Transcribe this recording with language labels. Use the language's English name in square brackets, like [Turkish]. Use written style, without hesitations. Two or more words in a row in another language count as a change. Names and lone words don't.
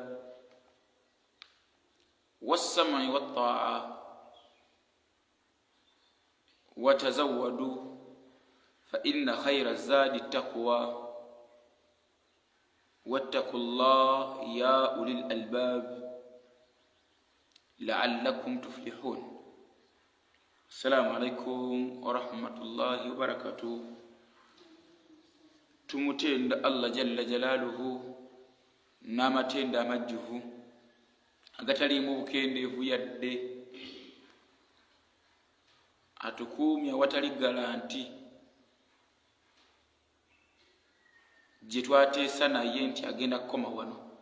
[Arabic] والسمع والطاعة، وتزودوا فإن خير الزاد التقوى، واتقوا الله يا أولي الألباب لعلكم تفلحون. السلام عليكم ورحمة الله وبركاته. [Ganda] tumutenda Allah [Arabic] جل جلاله [Ganda] n'amatenda amajjuvu agatalimu bukendeevu yadde, atukuumya awatali galanti gye twateesa naye nti agenda kukoma wano.